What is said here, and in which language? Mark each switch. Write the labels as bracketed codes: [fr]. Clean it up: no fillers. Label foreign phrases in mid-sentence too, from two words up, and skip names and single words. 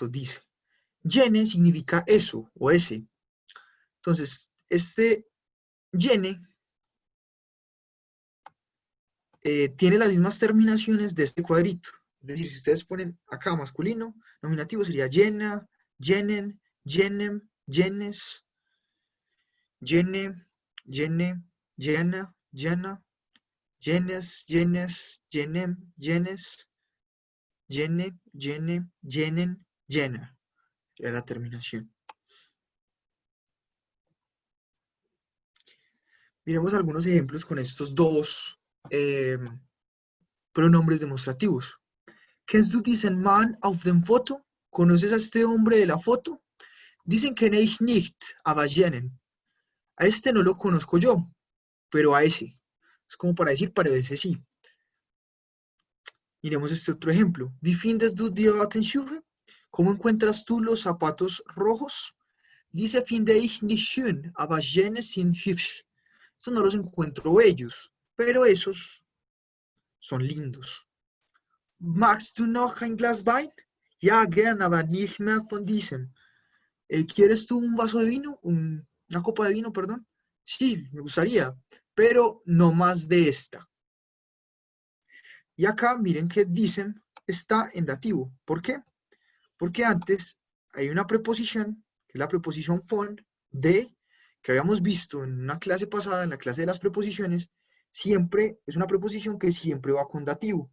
[es] Dice. Yene significa eso o ese. Entonces, este yene tiene las mismas terminaciones de este cuadrito. Es decir, si ustedes ponen acá masculino, nominativo sería [de] yena, yenen, yenem, yenes, yene, yene, yena, yena, yenes, yenes, yenem, yenes, yene, yene, yenen, yena. [es] Era la terminación. Miremos algunos ejemplos con estos dos pronombres demostrativos. [de] Kennst du diesen Mann auf dem Foto? [es] ¿Conoces a este hombre de la foto? [de] Dicen kenne ich nicht, aber jenen. [es] A este no lo conozco yo, pero a ese. Es como para decir, pero ese sí. Miremos este otro ejemplo. [de] Wie findest du die roten Schuhe? [es] ¿Cómo encuentras tú los zapatos rojos? [de] Diese finde ich nicht schön, aber jene sind hübsch. [es] Estos no los encuentro bellos, pero esos son lindos. [de] Magst du noch ein Glas Wein? Ja, gern, aber nicht mehr von diesem. [es] ¿Quieres tú un vaso de vino? Una copa de vino, perdón. Sí, me gustaría, pero no más de esta. Y acá miren que dicen está en dativo. ¿Por qué? Porque antes hay una preposición, que es la preposición von, de, que habíamos visto en una clase pasada, en la clase de las preposiciones, siempre es una preposición que siempre va con dativo.